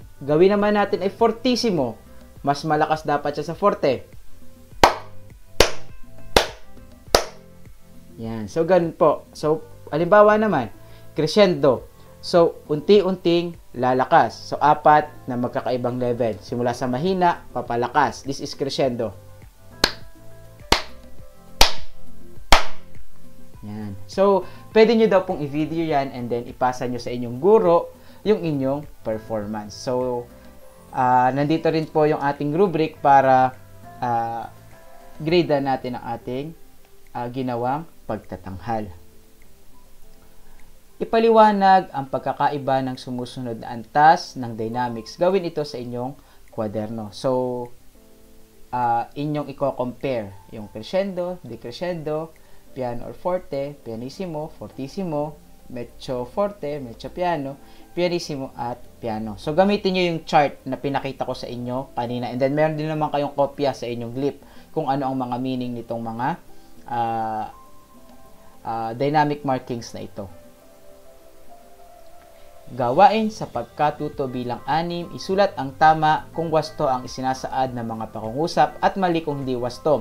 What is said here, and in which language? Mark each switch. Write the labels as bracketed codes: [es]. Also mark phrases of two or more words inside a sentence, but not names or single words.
[tl] Gawin naman natin ay fortissimo. Mas malakas dapat siya sa forte. Yan. So, ganun po. So, halimbawa naman, crescendo. So, unti-unting lalakas. So, 4 na magkakaibang level. Simula sa mahina, papalakas. [en] This is crescendo. [tl] Yan. So, pwede nyo daw pong i-video yan [en] and then [tl] ipasa nyo sa inyong guro yung inyong performance. So, nandito rin po yung ating rubric para grade natin ang ating ginawang pagtatanghal. Ipaliwanag ang pagkakaiba ng sumusunod na antas ng dynamics. Gawin ito sa inyong kwaderno. So, inyong i-compare yung [it] crescendo, decrescendo, piano or forte, pianissimo, fortissimo, mezzo forte, mezzo piano, pianissimo [tl] at piano. So, gamitin nyo yung chart na pinakita ko sa inyo kanina. [en] And then, [tl] meron din naman kayong kopya sa inyong glip kung ano ang mga meaning nitong mga [en] dynamic markings [tl] na ito. Gawain sa pagkatuto bilang 6, isulat ang tama kung wasto ang isinasaad ng mga pangungusap at mali kung hindi wasto.